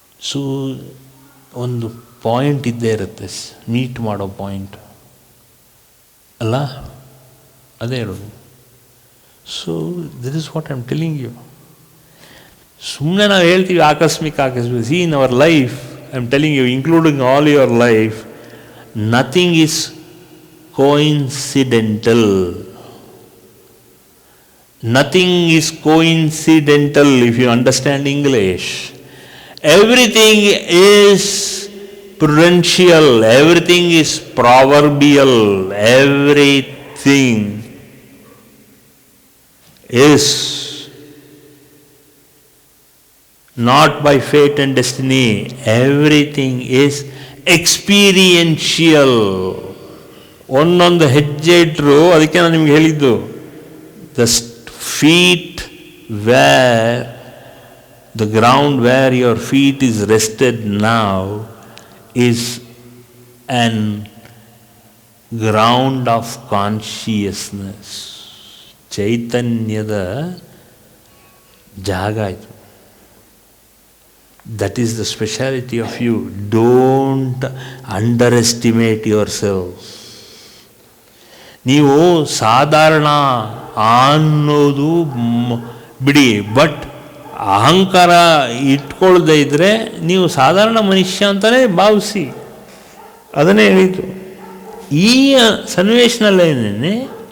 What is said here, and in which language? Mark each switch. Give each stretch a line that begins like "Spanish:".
Kannada: So ಒಂದು point ಇದ್ದೇ ಇರುತ್ತೆ, ಮೀಟ್ ಮಾಡೋ ಪಾಯಿಂಟ್ ಅಲ್ಲ, ಅದೇ ಹೇಳೋದು.
English: So this is what I am telling you.
Kannada: ಸುಮ್ಮನೆ ನಾವು ಹೇಳ್ತೀವಿ ಆಕಸ್ಮಿಕ.
English: See in our life, I am telling you, including all your life, nothing is coincidental. Nothing is coincidental if you understand English. Everything is prudential, everything is proverbial, everything is not by fate and destiny, everything is experiential.
Kannada: ಒಂದೊಂದು ಹೆಜ್ಜೆ ಇಟ್ಟರು, ಅದಕ್ಕೆ ನಾನು ನಿಮ್ಗೆ ಹೇಳಿದ್ದು,
English: the feet where the ground where your feet is rested now is an ground of consciousness.
Kannada: ಚೈತನ್ಯದ ಜಾಗ ಇದು.
English: That is the speciality of you. Don't underestimate yourself.
Kannada: ನೀವು ಸಾಧಾರಣ ಅನ್ನೋದು ಬಿಡಿ, ಬಟ್ ಅಹಂಕಾರ ಇಟ್ಕೊಳ್ಳದೆ ಇದ್ದರೆ ನೀವು ಸಾಧಾರಣ ಮನುಷ್ಯ ಅಂತಲೇ ಭಾವಿಸಿ. ಅದನ್ನೇ ಹೇಳಿದ್ದು ಈ ಸನ್ನಿವೇಶನಲ್ಲೇನೆ.